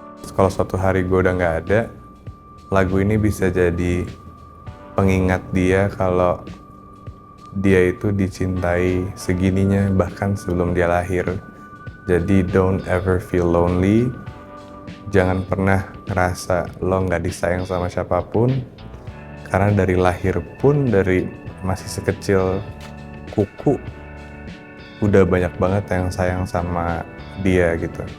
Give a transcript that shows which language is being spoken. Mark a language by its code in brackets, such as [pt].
[id] Kalau suatu hari gue udah nggak ada, lagu ini bisa jadi pengingat dia kalau dia itu dicintai segininya bahkan sebelum dia lahir. [en] Jadi don't ever feel lonely. [id] Jangan pernah ngerasa lo nggak disayang sama siapapun. Karena dari lahir pun, dari masih sekecil kuku, udah banyak banget yang sayang sama dia gitu.